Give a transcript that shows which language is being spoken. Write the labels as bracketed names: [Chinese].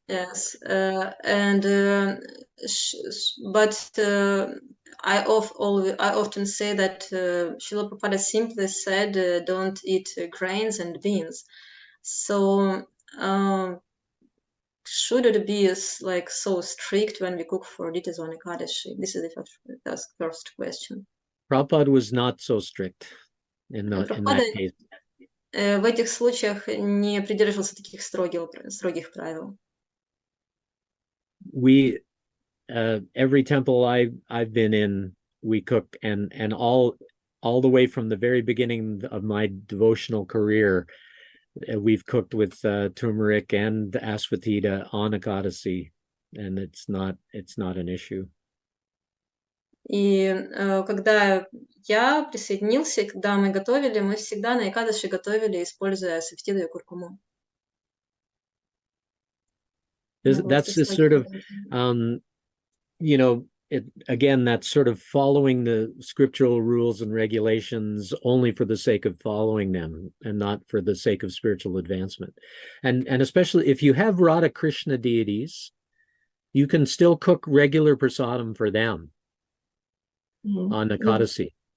[English] Yes, but I often say that Srila Prabhupada simply said don't eat grains and beans. So should it be like so strict when we cook for deities on Ekadashi? This is the first question. Prabhupada was not so strict in that case. [Russian] В этих случаях не придерживался таких строгих правил. [English] We every temple I've been in, we cook, and all the way from the very beginning of my devotional career, we've cooked with turmeric and asafoetida on Ekadasi, and it's not an issue. [Russian] И когда я присоединился, когда мы готовили, мы всегда на Экадаши готовили, используя асафетиду и куркуму. [English] That's the sort of, you know, again, that's sort of following the scriptural rules and regulations only for the sake of following them and not for the sake of spiritual advancement. And especially if you have Radha Krishna deities, you can still cook regular prasadam for them on Ekadasi.